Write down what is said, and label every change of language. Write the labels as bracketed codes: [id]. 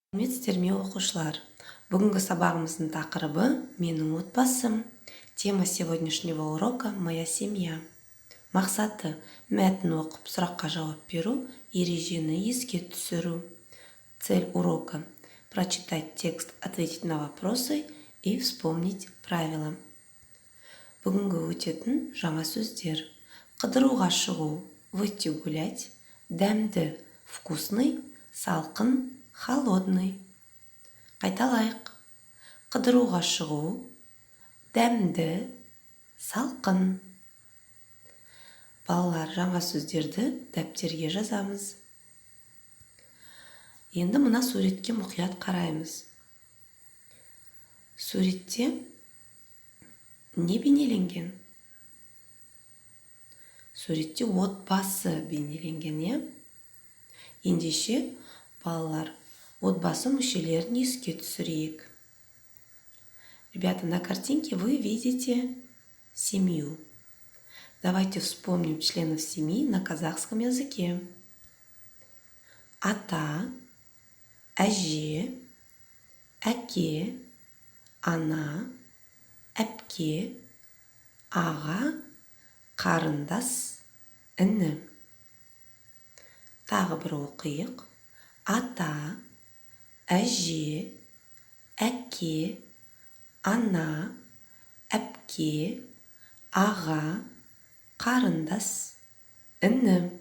[kk] Сәлеметсіздер ме оқушылар? Бүгінгі сабағымыздың тақырыбы «Менің отбасым». [ru] Тема сегодняшнего урока «Моя семья». [kk] Мақсаты мәтін оқып, сұраққа жауап беру, ережені еске түсіру. [ru] Цель урока – прочитать текст, ответить на вопросы и вспомнить правила. [kk] Бүгінгі өтетін жаңа сөздер. Қыдыруға шығу, [ru] выйти гулять, [kk] дәмді, [ru] вкусный, [kk] салқын, [ru] холодный. [kk] Қайталайық. Қыдыруға шығу, дәмді, салқын. Балалар, жаңа сөздерді дәптерге жазамыз. Енді мына суретке мұқият қараймыз. Суретте не бейнеленген? Суретте отбасы бейнеленген, е? Ендеше, балалар, отбасы мүшелерін еске түсірейік. [ru] Ребята, на картинке вы видите семью. Давайте вспомним членов семьи на казахском языке. [kk] Ата, әже, әке, ана, әпке, аға, қарындас, іні. Тағы бір оқиық. Ата, әже, әке, ана, әпке, аға, қарындас, іні.